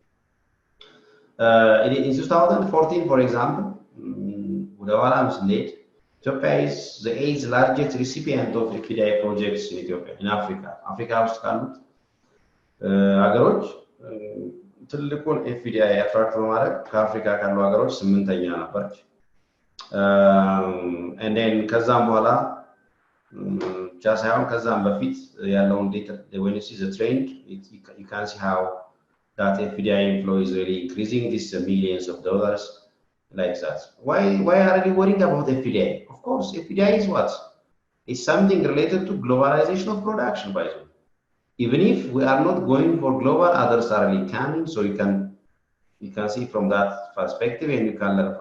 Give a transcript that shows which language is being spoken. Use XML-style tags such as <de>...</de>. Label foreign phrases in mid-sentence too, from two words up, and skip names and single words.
<en>in 2014 for example</en> <am>ወደ ኋላ ስንሄድ</am> <en>Ethiopia is the 8th largest recipient of FDI projects in Ethiopia in Africa</en> <am>ውስጥ ካሉት ሀገሮች ትልቁን FDI አትራክት በማድረግ ከአፍሪካ ካሉ ሀገሮች 8ኛ ነበረች</am> <en>and then</en> <am>ከዛም በኋላ ጃሳውን ከዛም በፊት ያለውን</am> <en>data when you see the trend you can see how that FDI inflow is really increasing this millions of dollars like that why are we worrying about FDI of course FDI is what it's something related to globalization of production by the way even if we are not going for global others are really coming so you can see from that perspective and you can learn from</en>